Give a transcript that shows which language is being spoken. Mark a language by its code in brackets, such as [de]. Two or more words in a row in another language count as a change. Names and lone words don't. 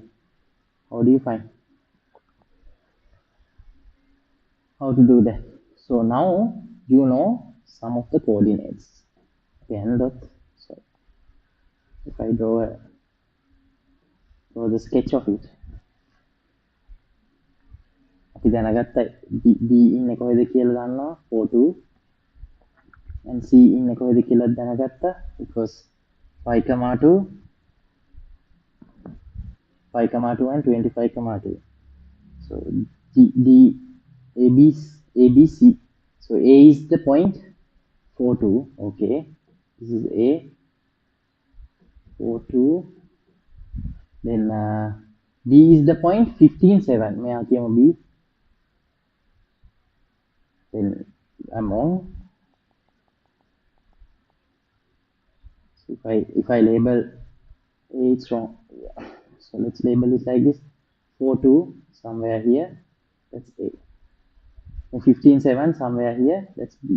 [en] How do you find? How to do that? So now you know some of the coordinates. Again, so if I draw the sketch of it. [si] අපි දැනගත්ත B ඉන්නේ කොහෙද කියලා දන්නවා 4 2 and C ඉන්නේ කොහෙද කියලා දැනගත්තා because 5 2 and 25 2. [en] So D A B C. So A is the point 4 2. Okay, this is A 4 2. Then B is the point 15 7. [hi] मैं आती हूँ B. [en] Then I'm wrong. So if I label A, it's wrong. Yeah. So let's label it like this: 4 2 somewhere here. That's A. And 15 7 somewhere here. That's B.